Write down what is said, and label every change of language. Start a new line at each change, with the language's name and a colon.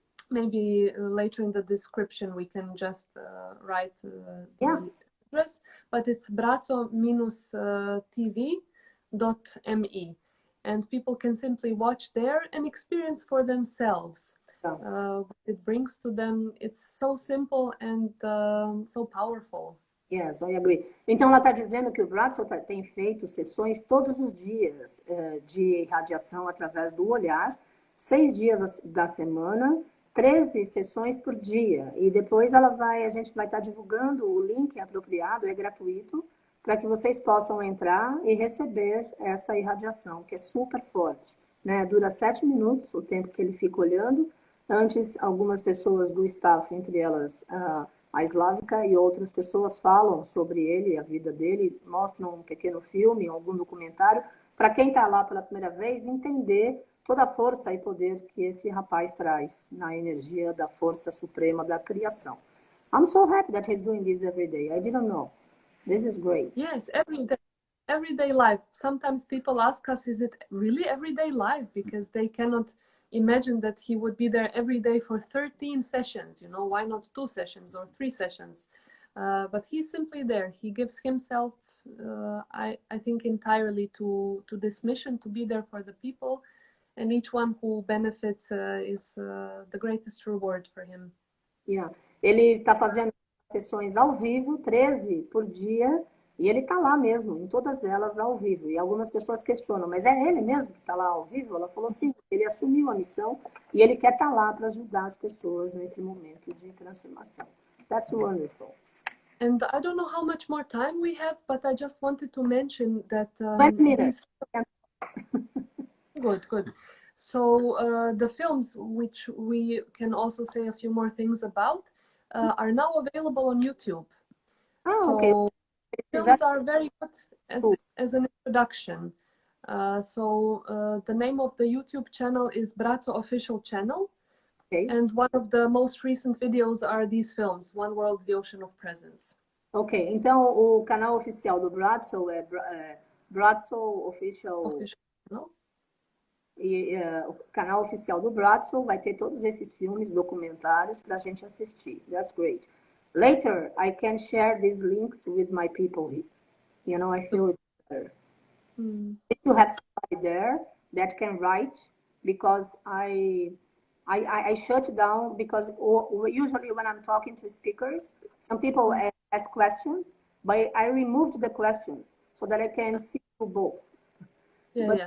English: Maybe later in the description we can just write the address, but it's braco-tv.me, and people can simply watch there and experience for themselves. What it brings to them. It's so simple and so powerful. Yes, I agree.
Portuguese: Então, ela está dizendo que o Braco tem feito sessões todos os dias de radiação através do olhar, 6 dias da semana, 13 sessões por dia. E depois a gente vai estar divulgando o link apropriado, é gratuito, para que vocês possam entrar e receber esta irradiação, que é super forte, né? Dura 7 minutos, o tempo que ele fica olhando. Antes, algumas pessoas do staff, entre elas a Slavica e outras pessoas falam sobre ele, a vida dele, mostram um pequeno filme, algum documentário, para quem está lá pela primeira vez entender toda a força e poder que esse rapaz traz na energia da força suprema da criação.
English: I'm so happy that he's doing this every day. I didn't know. This is great. Yes, everyday life. Sometimes people ask us, is it really everyday life? Because they cannot imagine that he would be there every day for 13 sessions. You know, why not 2 sessions or 3 sessions? But he's simply there. He gives himself, I think, entirely to this mission, to be there for the people. And each one who benefits is the greatest reward for him. Yeah.
Portuguese: Ele está fazendo sessões ao vivo, 13 por dia, e ele está lá mesmo, em todas elas ao vivo. E algumas pessoas questionam, mas é ele mesmo que está lá ao vivo? Ela falou sim, ele assumiu a missão e ele quer estar lá para ajudar as pessoas nesse momento de transformação.
English: That's wonderful. And I don't know how much more time we have, but I just wanted to mention that 20 minutes. Good. So the films, which we can also say a few more things about, are now available on YouTube. Oh, okay. So films are very good as an introduction. The name of the YouTube channel is Braco Official Channel. Okay. And one of the most recent videos are these films, One World, The Ocean of Presence.
Portuguese: Ok, então o canal oficial do Braco é Braco Official Channel. E o canal oficial do Braco vai ter todos esses filmes, documentários para a gente assistir.
English: That's great. Later, I can share these links with my people here. You know, I feel it better. If you have somebody there that can write, because I shut down, because usually when I'm talking to speakers, some people ask questions, but I removed the questions so that I can see you both.